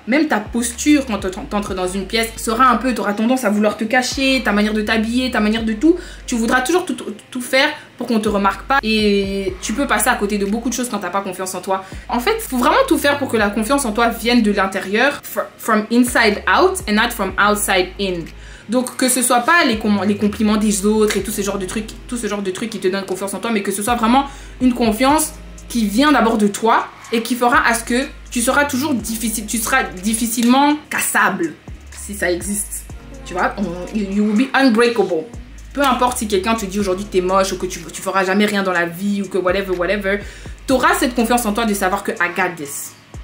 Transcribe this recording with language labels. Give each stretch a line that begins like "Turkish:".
French: Même ta posture, quand tu entres dans une pièce, sera un peu... Tu auras tendance à vouloir te cacher, ta manière de t'habiller, ta manière de tout. Tu voudras toujours tout faire pour qu'on te remarque pas. Et tu peux passer à côté de beaucoup de choses quand tu n'as pas confiance en toi. En fait, il faut vraiment tout faire pour que la confiance en toi vienne de l'intérieur.
English: From inside out and not from outside in.
French: Donc, que ce soit pas les compliments des autres et tout ce genre de trucs qui te donnent confiance en toi, mais que ce soit vraiment une confiance qui vient d'abord de toi et qui fera à ce que tu seras toujours difficilement cassable, si ça existe. Tu vois,
English: you will be unbreakable.
French: Peu importe si quelqu'un te dit aujourd'hui que t'es moche ou que tu feras jamais rien dans la vie ou que whatever, t'auras cette confiance en toi de savoir que
English: I got this.